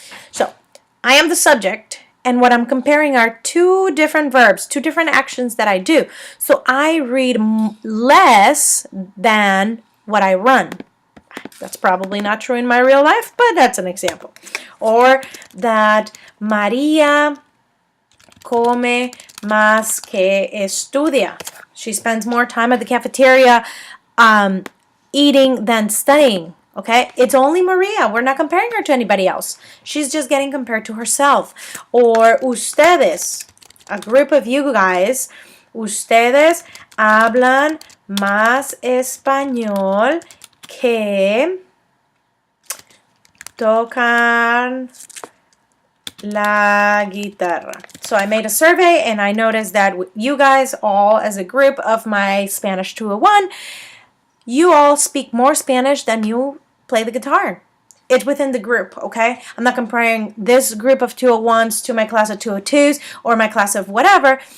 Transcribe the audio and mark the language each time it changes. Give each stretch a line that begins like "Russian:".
English: So I am the subject, and what I'm comparing are two different verbs, two different actions that I do. So I read less than what I run. That's probably not true in my real life, but that's an example. Or that
Spanish: María come más que estudia.
English: She spends more time at the cafeteria eating than studying. Okay, it's only Maria. We're not comparing her to anybody else. She's just getting compared to herself. Or
Spanish: ustedes,
English: a group of you guys,
Spanish: ustedes hablan más español que tocan la guitarra.
English: So I made a survey and I noticed that you guys all, as a group of my Spanish 201, you all speak more Spanish than you play the guitar. It's within the group, okay? I'm not comparing this group of 201s to my class of 202s or my class of whatever.